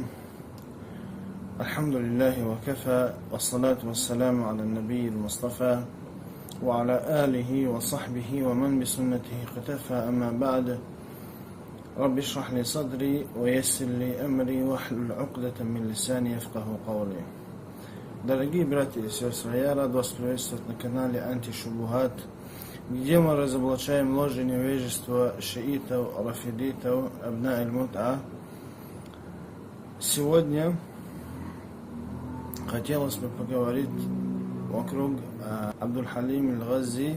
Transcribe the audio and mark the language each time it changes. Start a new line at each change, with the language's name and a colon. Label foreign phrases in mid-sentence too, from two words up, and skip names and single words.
Arabic: الحمد لله وكفى، والصلاة والسلام على النبي المصطفى وعلى آله وصحبه ومن بسنته اقتفى، أما بعد. رب اشرح لي صدري ويسر لي أمري واحلل عقدة من لساني يفقه قولي.
Russian: Дорогие братья и сестры, я рад вас приветствовать на канале Антишубухат, где мы разоблачаем ложь и невежество шиитов, рафидитов,
Arabic: أبناء المتعة.
Russian: Сегодня хотелось бы поговорить вокруг Абдуль-Халим аль-Газзи.